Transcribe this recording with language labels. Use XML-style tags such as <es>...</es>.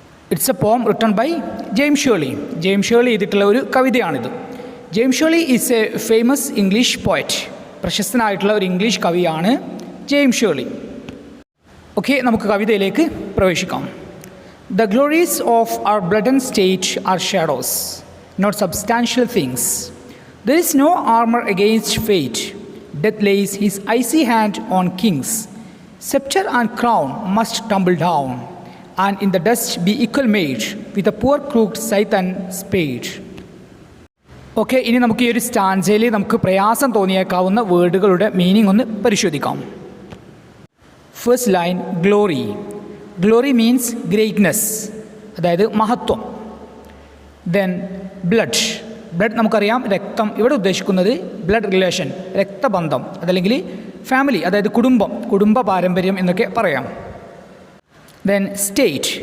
<en>It's a poem written by James Shirley.</en> <ml>James Shirley എഴുതിയിട്ടുള്ള ഒരു കവിതയാണിത്.</ml> <en>James Shirley is a famous English poet.</en> <ml>പ്രശസ്തനായിട്ടുള്ള ഒരു ഇംഗ്ലീഷ് കവിയാണ് ജെയിംസ് ഷേർലി. ഓക്കെ, നമുക്ക് കവിതയിലേക്ക് പ്രവേശിക്കാം.</ml> <en>The glories of our blood and state are shadows, not substantial things. There is no armor against fate. Death lays his icy hand on kings. Scepter and crown must tumble down, and in the dust be equal made with a poor crooked scythe and spade.</en> <ml>Okay, ഇനി നമുക്ക് ഈ ഒരു സ്റ്റാൻസയിൽ നമുക്ക് പ്രയാസം തോന്നിയേക്കാവുന്ന വേർഡുകളുടെ meaning ഒന്ന് പരിശോധിക്കാം. First line, glory.</ml> <en>glory means greatness,</en> <ml>അതായത് മഹത്വം. Then blood. ബ്ലഡ് നമുക്കറിയാം, രക്തം. ഇവിടെ ഉദ്ദേശിക്കുന്നത് ബ്ലഡ് റിലേഷൻ, രക്തബന്ധം, അതല്ലെങ്കിൽ ഫാമിലി, അതായത് കുടുംബം, കുടുംബ പാരമ്പര്യം എന്നൊക്കെ പറയാം. Then state.</ml>